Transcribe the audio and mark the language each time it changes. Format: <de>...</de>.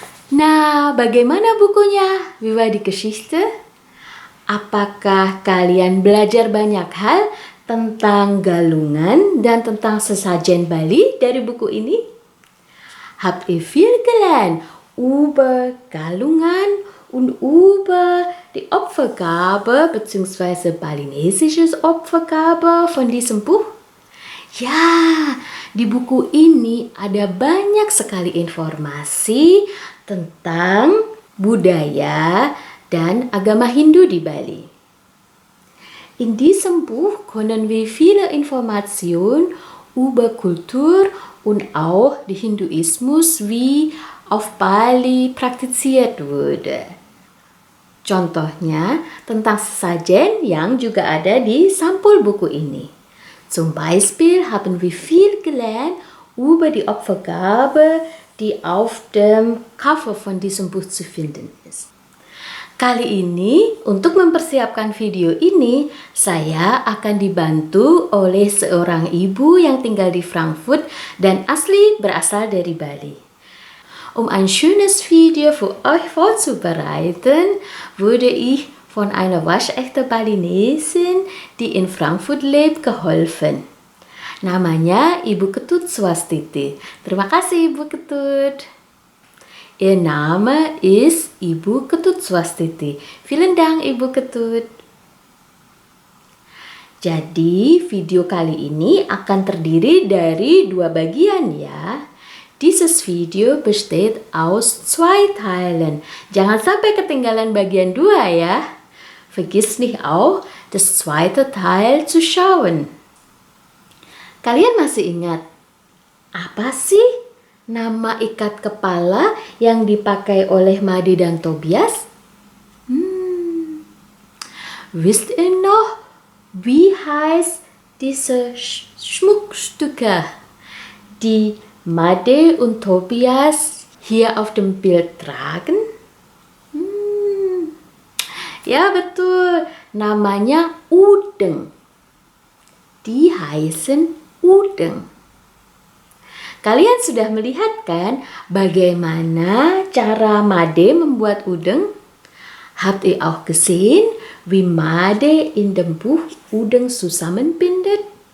<id>Nah, bagaimana bukunya?</id> <de>Wie war die Geschichte?</de> <id>Apakah kalian belajar banyak hal tentang galungan dan tentang sesajen Bali dari buku ini?</id> <de>Habt ihr viel gelernt über Galungan und über die Opfergabe bzw. balinesisches Opfergabe von diesem Buch?</de> <id>Ya, di buku ini ada banyak sekali informasi tentang budaya dan agama Hindu di Bali.</id> <de>In diesem Buch können wir viele Informationen über Kultur und auch der Hinduismus wie auf Bali praktiziert wurde.</de> <id>Contohnya tentang sesajen yang juga ada di sampul buku ini.</id> <de>Zum Beispiel haben wir viel gelernt über die Opfergabe, die auf dem Cover von diesem Buch zu finden ist.</de> <id>Kali ini, untuk mempersiapkan video ini, saya akan dibantu oleh seorang ibu yang tinggal di Frankfurt dan asli berasal dari Bali.</id> <de>Um ein schönes Video für euch vorzubereiten, wurde ich von einer waschechten Balinesin, die in Frankfurt lebt, geholfen.</de> <id>Namanya Ibu Ketut Swastiti. Terima kasih Ibu Ketut.</id> <de>Ihr Name ist Ibu Ketut Swastiti. Vielen Dank Ibu Ketut.</de> <id>Jadi video kali ini akan terdiri dari 2 bagian ya.</id> <de>Dieses Video besteht aus 2 Teilen.</de> <id>Jangan sampai ketinggalan bagian 2 ya.</id> <de>Vergiss nicht auch, das zweite Teil zu schauen.</de> <id>Kalian masih ingat apa sih nama ikat kepala yang dipakai oleh Made dan Tobias?</id> <de>Wisst ihr noch, wie heißt diese Schmuckstücke, die Made und Tobias hier auf dem Bild tragen?</de> <id>Ya betul, namanya udeng.</id> <de>Die heißen udeng.</de> <id>Kalian sudah melihat kan bagaimana cara Made membuat udeng?</id> <de>Habt ihr auch gesehen, wie Made in dem Buch Udeng zusammenbindet?</de>